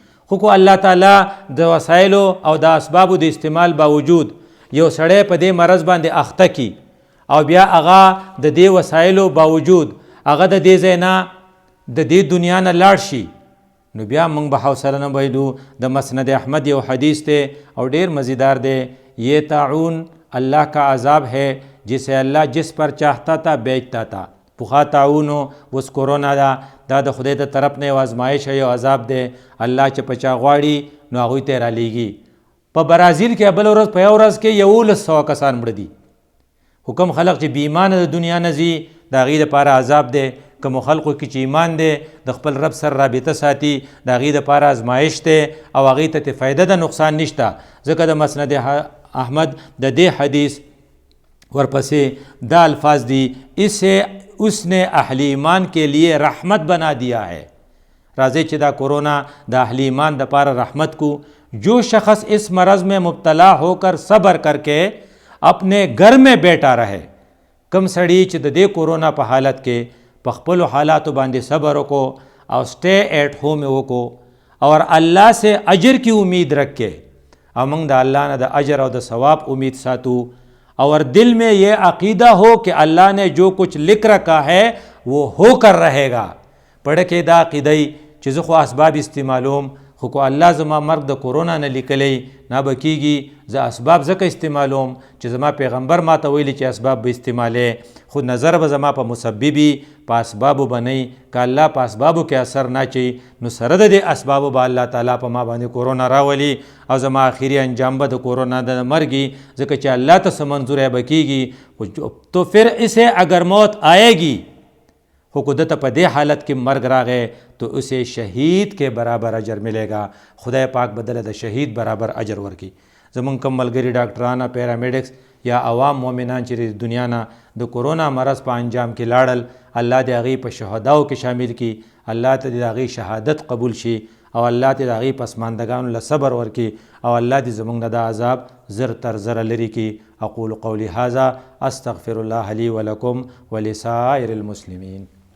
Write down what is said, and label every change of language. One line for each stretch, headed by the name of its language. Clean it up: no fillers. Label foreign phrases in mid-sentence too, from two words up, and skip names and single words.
Pashto: خو کو الله تعالی د وسایلو او د اسبابو د استعمال باوجود یو سړی په دې مرض باندې اخته کی او بیا هغه د دې وسایلو باوجود هغه د دې ځای نه د دې دنیا نه لاړ شي، نو بیا موږ به حوصله نه بایلو. د مسند احمد یو حدیث دی او ډیر مزیدار دی،
Urdu: یہ طاعون اللہ کا عذاب ہے جسے اللہ جس پر چاہتا تھا بیچتا تھا.
Pashto: پخوا طاعون اوس کورونا دا د خدای د طرف نه یو ازمایش یو عذاب دی، الله چې په چا غواړي نو هغوی ته رالیږي. په برازیل کې بل ورځ په یو ورځ کې 1100 کسان مړه دي. حکم خلق چې بې ایمانه د دنیا نه ځي د هغې دپاره عذاب دی، کومو خلقو کې چې ایمان دی د خپل رب سره رابطه ساتي د هغې دپاره ازمایش دی او هغې ته فایده د نقصان نشته. ځکه د مسند احمد د دې حدیث ورپسې دا الفاظ دی،
Urdu: اسے اس نے اہل ایمان کے لیے رحمت بنا دیا ہے.
Pashto: راځئ چې دا کورونا د اہل ایمان دپاره رحمت کو.
Urdu: جو شخص اس مرض میں مبتلا ہو کر صبر کر کے اپنے گھر میں بیٹھا رہے،
Pashto: کم سړی چې د دې کورونا په حالت کې په خپلو حالاتو باندې صبر وکړو او
English: stay at home
Pashto: وکړو
Urdu: اور اللہ سے اجر کی امید رکھے،
Pashto: او موږ د الله نه د اجر او د ثواب امید ساتو
Urdu: اور دل میں یہ عقیدہ ہو کہ اللہ نے جو کچھ لکھ رکھا ہے وہ ہو کر رہے گا. پڑھ کے
Pashto: دا عقیدی چې زه خو اسباب استعمالوم، خو کو الله زما مرګ د کورونا نه لیکلی نه به کېږي. زه اسباب ځکه استعمالوم چې زما پیغمبر ما ته ویلي چې اسباب به استعمالې، خو نظر به زما په مسببي په اسبابو به نه. که الله په اسبابو کې اثر نه اچوي نو سره د دې اسبابو به الله تعالی په ما باندې کورونا راولي او زما آخري انجام به د کورونا د مرګي، ځکه چې الله ته څه منظور به کېږي.
Urdu: تو پھر اسے اگر موت آئے گی،
Pashto: خو کو دته په دې حالت کې مرګ راغی
Urdu: تو اسے شهید کے برابر اجر ملے گا.
Pashto: خدای پاک بدله د شهید برابر اجر ورکي. زمونږ کوم ملګري ډاکټران، پیرامیډکس یا عوام مؤمنان چې د دنیا نه د کورونا مرض په انجام کې لاړل، الله دې هغې په شهداو کې شامل کړي، الله ته دې د هغې شهادت قبول شي او الله دې د هغې پسماندګانو له صبر ورکړي او الله دې زمونږ نه دا عذاب زر تر زره لرې کړي.
Arabic: اقول قولي هذا استغفر الله لي ولكم ولسائر المسلمين.